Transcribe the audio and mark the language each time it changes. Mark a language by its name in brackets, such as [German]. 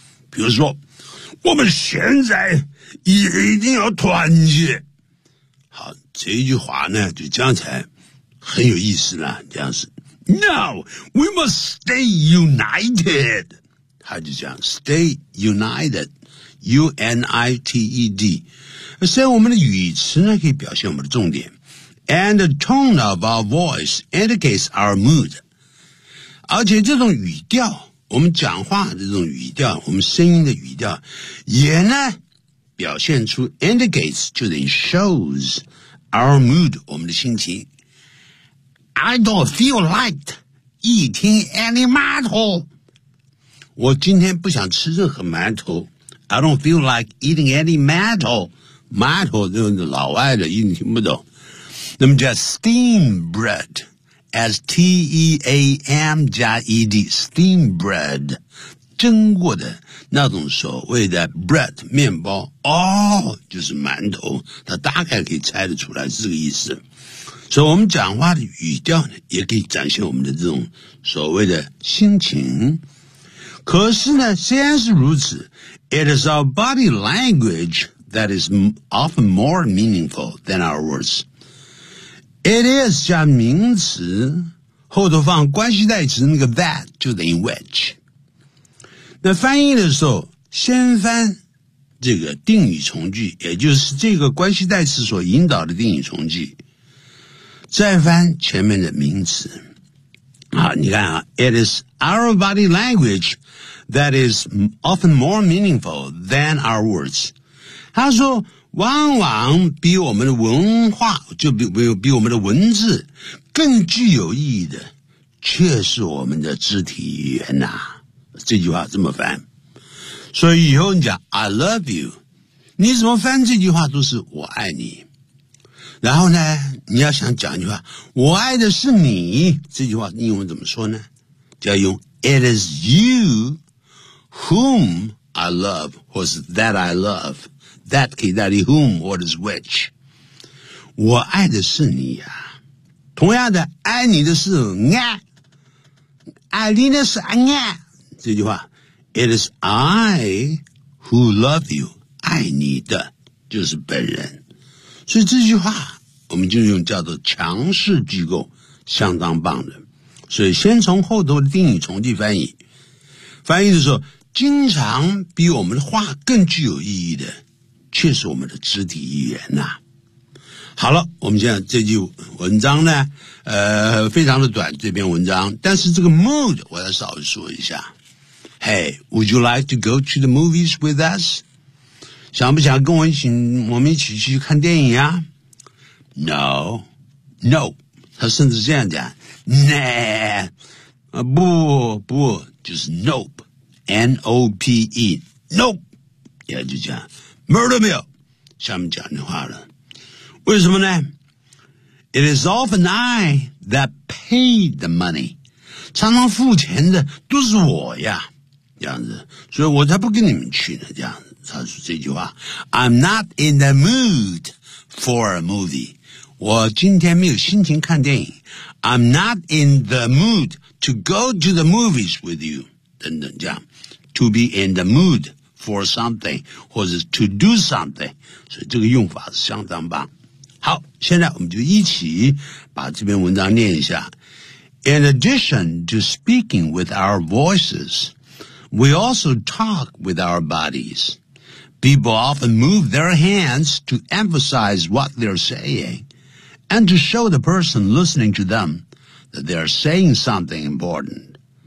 [Chinese] 比如说，我们现在也一定要团结。好，这句话呢就讲起来，很有意思啦，这样子。 [English] No, we must stay united. [Chinese] 他就讲 [English] stay united, [Chinese] U-N-I-T-E-D. 所以我们的语词呢可以表现我们的重点。 [English] And the tone of our voice indicates our mood. [Chinese] 而且这种语调，我们讲话的这种语调，我们声音的语调也呢表现出 indicates, 就等于 [English] shows our mood, [Chinese] 我们的心情。 [English] I don't feel like eating any 馒头。 [Chinese] 我今天不想吃任何馒头。 [English] I don't feel like eating any 馒头。 [Chinese] 馒头就是老外的，一定听不懂。那么叫 steam bread, S-T-E-A-M 加 E-D, steam bread, 蒸过的那种所谓的 bread, 面包，哦，就是馒头，它大概可以猜得出来是这个意思。所以我们讲话的语调呢也可以展现我们的这种所谓的心情。可是呢，虽然是如此， [English] It is our body language that is often more meaningful than our words. It is [Chinese] 加名词，后头放关系代词那个 that 就等于 which。那翻译的时候先翻这个定语从句，也就是这个关系代词所引导的定语从句，再翻前面的名词。好，你看啊， [English] It is our body language that is often more meaningful than our words. [Chinese] 他说往往比我们的文化，就 比我们的文字更具有意义的却是我们的肢体语言啊。这句话这么翻，所以以后你讲 [English] I love you, [Chinese] 你怎么翻这句话都是我爱你。然后呢，你要想讲一句话，我爱的是你，这句话英文怎么说呢？ [English] 就要用 It is you whom I love, [Chinese] 或是 [English] that I love, that [Chinese] 可以代替 [English] whom, what is which. [Chinese] 我爱的是你啊。同样的，爱你的是 爱你的是 这句话 [English] It is I who love you, [Chinese] 爱你的就是本人。所以这句话我们就用叫做强势句构，相当棒的。所以先从后头的定语从句翻译，翻译的时候经常比我们的话更具有意义的却是我们的肢体语言啊。好了，我们现在这句文章呢非常的短，这篇文章，但是这个 mood 我要稍微说一下。 [English] Hey, would you like to go to the movies with us? [Chinese] 想不想跟我一起，我们一起去看电影啊？ [English] No, no, [Chinese] 他甚至这样讲 [English] Nah, [Chinese] 不不，就是 [English] Nope, [Chinese] N-O-P-E, Nope, 也就这样 Murder 没有下面讲的话了。为什么呢？ [English] It is often I that paid the money, [Chinese] 常常付钱的都是我呀，这样子，所以我才不跟你们去呢，这样子。他说这句话 [English] I'm not in the mood for a movie, [Chinese] 我今天没有心情看电影。 [English] I'm not in the mood to go to the movies with you, [Chinese] 等等这样。 [English] To be in the mood for something, 或者 to do something, [Chinese] 所以这个用法是相当棒。好，现在我们就一起把这篇文章念一下。 [English] In addition to speaking with our voices, we also talk with our bodies. People often move their hands to emphasize what they're saying and to show the person listening to them that they're saying something important.